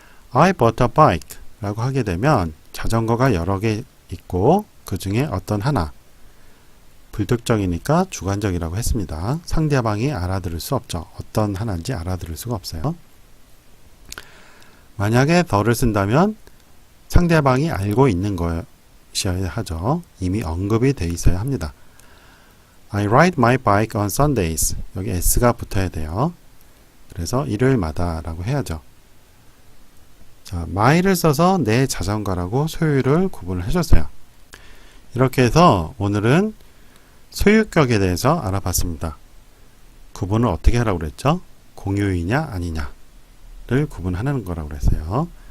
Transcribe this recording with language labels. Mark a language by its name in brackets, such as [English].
[English] I bought a bike [Korean] 라고 하게 되면 자전거가 여러 개 있고 그 중에 어떤 하나 불특정이니까 주관적이라고 했습니다. 상대방이 알아들을 수 없죠. 어떤 하나인지 알아들을 수가 없어요. 만약에 the를 쓴다면 상대방이 알고 있는 것이어야 하죠. 이미 언급이 돼 있어야 합니다. [English] I ride my bike on Sundays. [Korean] 여기 s가 붙어야 돼요. 그래서 일요일마다 라고 해야죠. 자, my를 써서 내 자전거라고 소유를 구분을 해줬어요. 이렇게 해서 오늘은 소유격에 대해서 알아봤습니다. 구분을 어떻게 하라고 그랬죠? 공유이냐 아니냐를 구분하는 거라고 그랬어요.